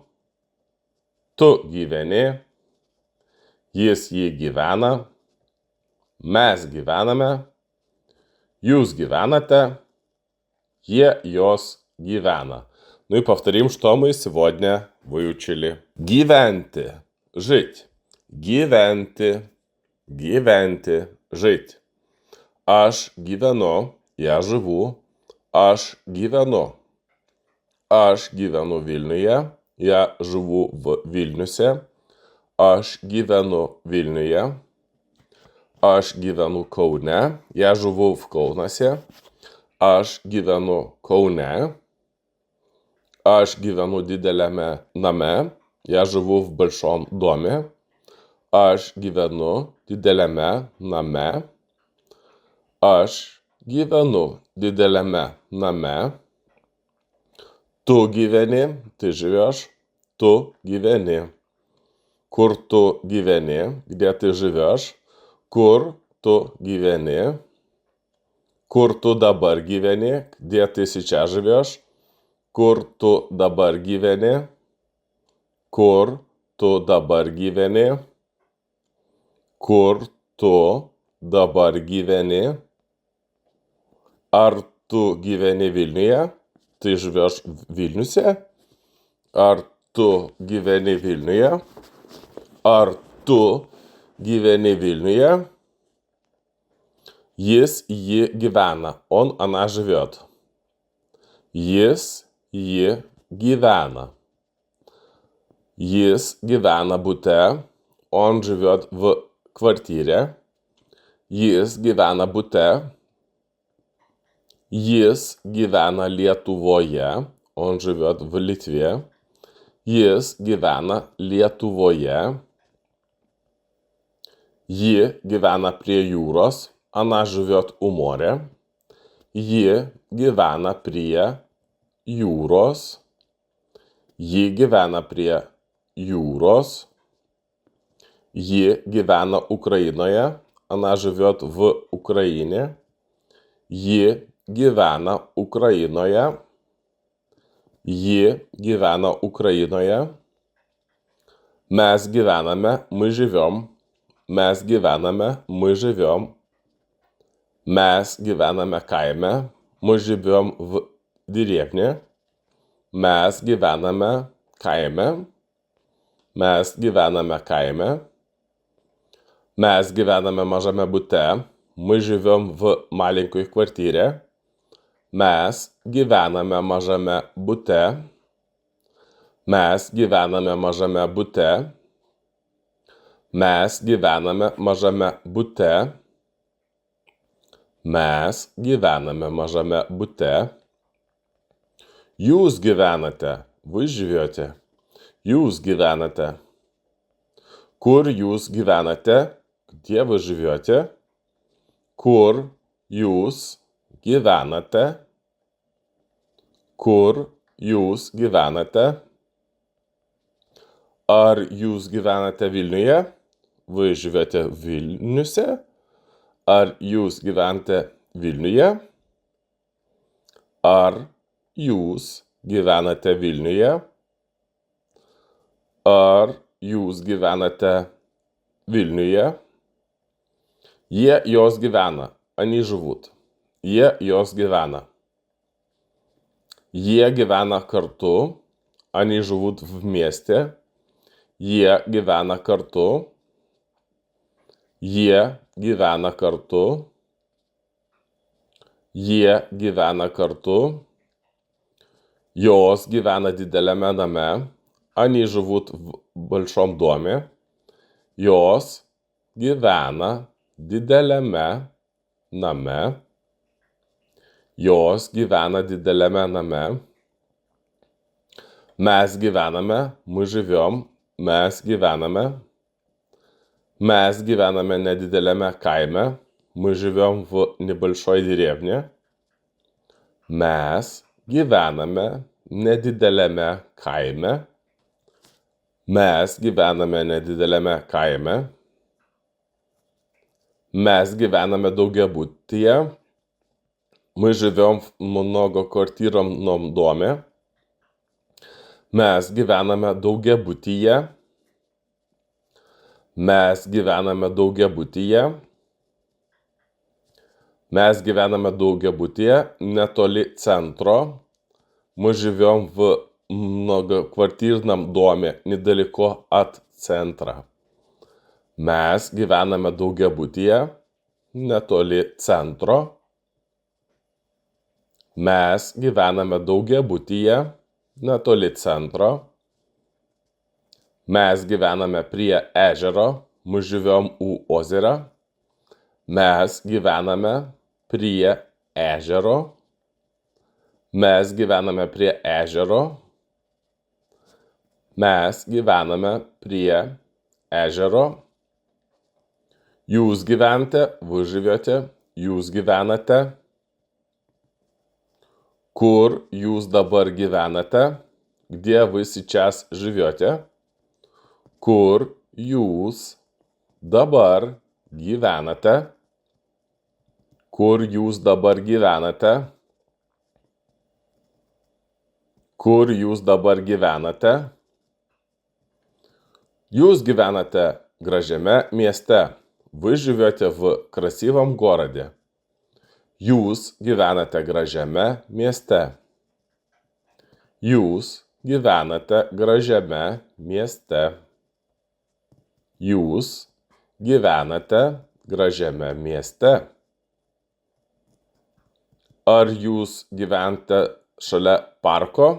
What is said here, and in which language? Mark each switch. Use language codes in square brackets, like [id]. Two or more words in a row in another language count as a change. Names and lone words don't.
[lt] Tu gyveni. Jis jį gyvena. Mes gyvename. Jūs gyvenате. Jos gyvена. [ru] Ну и повторим, что мы сегодня выучили. [lt] Gyventi. Жить. Gyventi. Gyventi. Жить. Aš gyvenu. [ru] Я живу. [lt] Aš gyvenu. Aš gyvenu Vilniuje. [ru] Я живу в Вильнюсе. [lt] Aš gyvenu Vilniuje. Aš gyvenu Kaune. [ru] Я живу в Kaunaсе. [lt] Aš gyvenu Kaune. Aš gyvenu dideliame name. [ru] Я живу в большом доме. [lt] Aš gyvenu dideliame name. Aš gyvenu dideliame name. Tu gyveni, [ru] ты живешь, [lt] tu gyveni. Kur tu gyveni, [ru] где ты живешь, [lt] kur tu gyveni. Kur tu dabar gyveni, [ru] где ты сейчас живешь, [lt] kur tu dabar gyveni. Kur tu dabar gyveni. Kur tu dabar gyveni. Ar tu gyveni Vilniuje? [ru] Ты живешь в Вильнюсе? [lt] Ar tu gyveni Vilniuje? Ar tu gyveni Vilniuje? Jis, ji gyvena. [ru] Он, она живет. [lt] Jis, ji gyvena. Jis gyvena bute. [ru] Он живет в квартире. [lt] Jis gyvena bute. Jis gyvena Lietuvoje. [ru] Он живет в Литве. [lt] Jis gyvena Lietuvoje. Ji gyvena prie jūros. [ru] Она живет у моря. [lt] Ji gyvena prie jūros. Ji gyvena prie jūros. Ji gyvena Ukrainoje. [ru] Она живет в Украине. [lt] Ji gyvena Ukrainoje. Ji gyvena Ukrainoje. Mes gyvename, [ru] мы живем. [lt] Mes gyvename, [ru] мы живем. [lt] Mes gyvename kaime. [ru] Мы живем в деревне. [lt] Mes gyvename kaime. Mes gyvename kaime. Mes gyvename mažame bute. [ru] Мы живем в маленькой квартире. [lt] Mes gyvename mažame bute. Mes gyvename mažame bute. Mes gyvename mažame bute. Mes gyvename mažame bute. Jūs gyvenate. [ru] Вы живете. [lt] Jūs gyvenate. Kur jūs gyvenate? [ru] Где вы живете? [lt] Kur jūs gyvenate? Kur jūs gyvenate? Ar jūs gyvenate Vilniuje? [ru] Вы живете в Вильнюсе? [lt] Ar jūs gyvenate Vilniuje? Ar jūs gyvenate Vilniuje? Ar jūs gyvenate Vilniuje? Jie, jos gyvena. [ru] Они живут. [lt] Jie, jos gyvena. Jie gyvena kartu. [ru] Они живут вместе. [lt] Jie gyvena kartu. Jie gyvena kartu. Jie gyvena kartu. Jos gyvena dideliame name. [ru] Они живут в большом доме. [lt] Jos gyvena dideliame name. Jos gyvena dideliame name. Mes gyvename, [ru] мы живем. [lt] Mes gyvename. Mes gyvename nedideliame kaime. [ru] Мы живем в небольшой деревне. [lt] Mes gyvename nedideliame kaime. Mes gyvename nedideliame kaime. Mes gyvename daugiabutyje. [ru] Мы живем в многоквартирном доме. [lt] Mes gyvename daugiabutyje. Mes gyvename daugiabutyje. Mes gyvename daugiabutyje netoli центра. [ru] Мы живем в многоквартирном доме недалеко от центра. [lt] Mes gyvename daugiabutyje netoli centro. Mes gyvename daugiabutyje netoli centro. Mes gyvename prie ežero. [ru] Мы живем у озера. [lt] Mes gyvename prie ežero. Mes gyvename prie ežero. Mes gyvename prie ežero. Jūs gyvenate, [ru] вы живете. [lt] Jūs gyvenate. Kur jūs dabar gyvenate? [ru] Где вы сейчас живете? [lt] Kur jūs dabar gyvenate? Kur jūs dabar gyvenate? Kur jūs dabar gyvenate? Jūs gyvenate gražiame mieste. [ru] Вы живете в красивом городе. [lt] Jūs gyvenate gražiame mieste. Jūs gyvenate gražiame mieste. Jūs gyvenate gražiame mieste. Ar jūs gyvenate šalia parko?